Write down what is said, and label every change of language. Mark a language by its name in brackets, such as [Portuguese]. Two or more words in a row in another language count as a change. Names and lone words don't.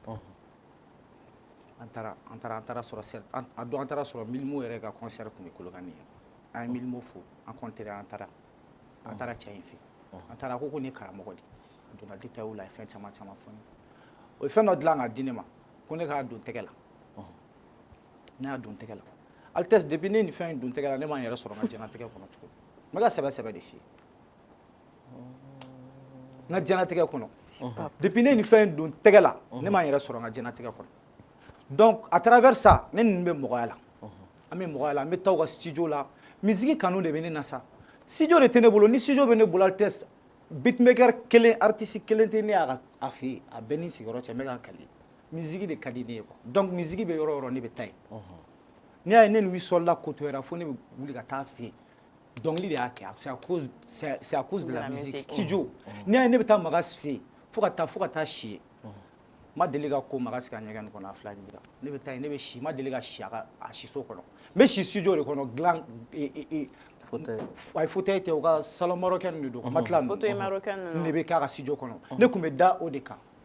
[Bambara] an taara sɔrɔ a don an taara sɔrɔ Milimo yɛrɛ ka concert tun bɛ Kolokani ye an ye Milimo fo an compté an taara cɛ in fɛ an taara ko nin ye karamɔgɔ de a donna détail la a ye fɛn caman fɔ ne o ye fɛn dɔ dilan ka di ne ma ko ne k'a don tɛgɛ la ne y'a don tɛgɛ la Altesse depuis ne nin fɛn in don tɛgɛ la ne m'an yɛrɛ sɔrɔ n ka diɲɛlatigɛ kɔnɔ tugun n bɛ ka sɛbɛ de f'i ye n ka diɲɛlatigɛ kɔnɔ depuis ne nin fɛn in don tɛgɛ la ne m'an yɛrɛ sɔrɔ n ka diɲɛlatigɛ kɔnɔ [French] donc à travers ça [Bambara] ne nin bɛ mɔgɔya la an bɛ mɔgɔya la an bɛ taa u ka studio la musique kanu de bɛ ne na sa studio de tɛ ne bolo ni studio bɛ ne bolo Altesse beatmaker kelen artiste kelen tɛ ne y'a fɛ yen a bɛɛ ni sigiyɔrɔ cɛ n bɛ ka kali musique de ka di ne ye quoi donc musique bɛ yɔrɔ o yɔrɔ ne bɛ taa yen n'i y'a ye ne ni Wisola kotoyara fo ne bɛ wuli ka taa fɛ yen dɔnkili de y'a kɛ [French] c'est à cause de la musique [Bambara] studio n'i y'a ye ne bɛ taa Magasi fɛ yen fo ka taa si yen ma deli ka ko Magasi ka ɲɛgɛn kɔnɔ a fila ɲininka ne bɛ taa yen ne bɛ si ma deli ka si a siso kɔnɔ n bɛ si studio de kɔnɔ dilan fauteuil tɛ u ka [French] salon marocain [Bambara] de don matelas ninnu ne bɛ k'a ka studio kɔnɔ ne tun bɛ da o de kan